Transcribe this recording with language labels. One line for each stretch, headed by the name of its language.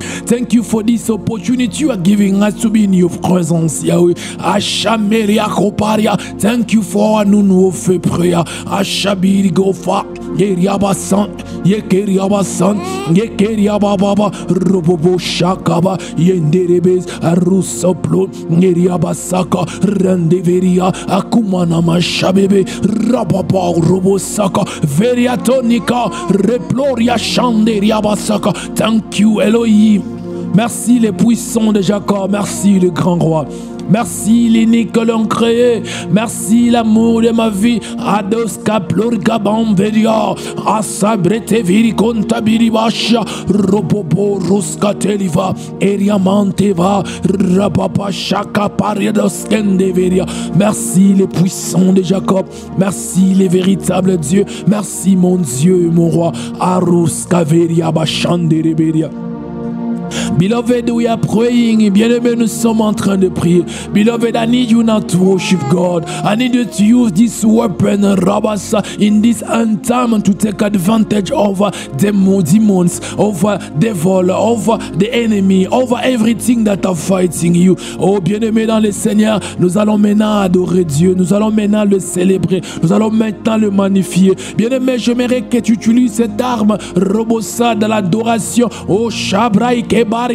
English: Thank you for this opportunity you are giving us to be in your presence, Yahweh. Ashameria koparia. Thank you for our nouveau fait prayer. Ashabiri gofa. Yeriabasan. Yekeriabasan. Yekeriababa. Robobo shakaba. Yenderebes. Arusoplo. Yeriabasaka. Randeveria. Akumana mashabebe. Rababa robosaka. Veriatonica, Reploria Chanderia Basaka. Thank you, Elohim.
French: Merci les puissants de Jacob. Merci le grand roi. Merci l'unique que l'on créé. Merci l'amour de ma vie. Ados Kaplorga Bamveria. Asabrete Viriconta Biribasha. Robobo Ruskateliva. Eriamanteva. Rapapa Shaka Pariados Kendeveria. Merci les puissants de Jacob. Merci les véritables dieux. Merci mon Dieu, mon roi. Aruskaveria Bashandereberia.
English: Beloved, we are praying.
French: Bien-aimés, nous sommes en train de prier.
English: Beloved, I need you now to worship God. I need you to use this weapon, Rabasa, in this end time to take advantage over demons, over devil, over the enemy, over everything that are fighting you.
French: Oh, bien-aimés dans le Seigneur, nous allons maintenant adorer Dieu. Nous allons maintenant le célébrer. Nous allons maintenant le magnifier. Bien-aimés, j'aimerais que tu utilises cette arme, Robosa, dans l'adoration. Oh, Shabraïke.